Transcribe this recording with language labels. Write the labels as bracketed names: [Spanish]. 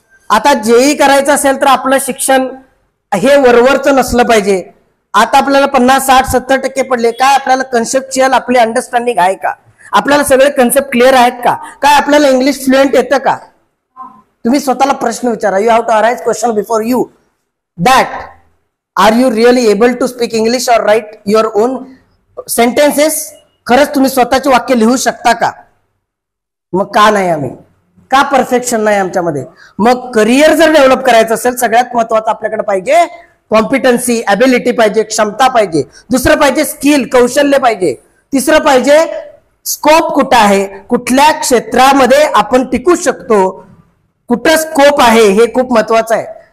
[Marathi] आता JEE करायचं असेल तर आपलं शिक्षण हे वरवरचं नसलं पाहिजे. आता आपल्याला 50-60-70% पडले, काय आपल्याला कन्सेप्च्युअल आपली अंडरस्टँडिंग आहे का? आपल्याला सगळे कन्सेप्ट क्लिअर आहेत का? काय आपल्याला इंग्लिश फ्लुएंट येतं का? तुम्ही स्वतःला प्रश्न विचारा. [English] You have to arise question before you, that are you really able to speak English और write your own sentences? [Marathi] खरंच तुम्ही स्वतःचे वाक्य लिहू शकता का? मग का नाही आम्ही, का परफेक्शन नाही आमच्यामध्ये? मग करिअर जर डेव्हलप करायचं असेल, सगळ्यात महत्वाचं आपल्याकडे पाहिजे कॉम्पिटन्सी, ॲबिलिटी पाहिजे, क्षमता पाहिजे. दुसरं पाहिजे स्किल, कौशल्य पाहिजे. तिसरं पाहिजे स्कोप कुठं आहे, कुठल्या क्षेत्रामध्ये आपण टिकू शकतो, कुठं स्कोप आहे, हे खूप महत्वाचं आहे.